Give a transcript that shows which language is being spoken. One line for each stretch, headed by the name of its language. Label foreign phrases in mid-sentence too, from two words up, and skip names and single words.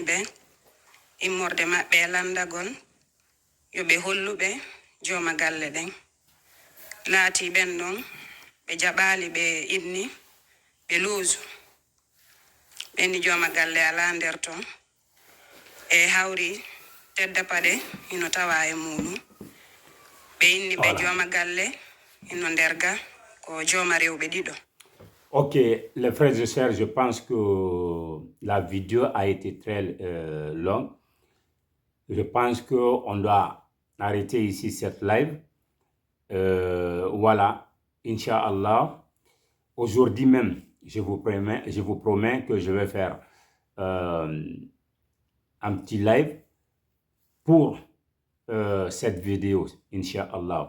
Fula: ɓe immorde maɓɓe e landagol yo ɓe holluɓe jooma galle ɗen laati ɓen ɗon ɓe jaɓaali ɓe inni ɓe loosu ɓenni jooma galle ala nder ton e hawri tedda paɗe ino tawa e muɗum ɓe inni ɓe jooma galle ino nderga ko jooma rewɓe ɗiɗo.
French: Ok, les frères et sœurs, je pense que la vidéo a été très longue. Je pense qu'on doit arrêter ici cette live. Voilà, Inch'Allah. Aujourd'hui même, je vous promets que je vais faire un petit live pour cette vidéo, Inch'Allah.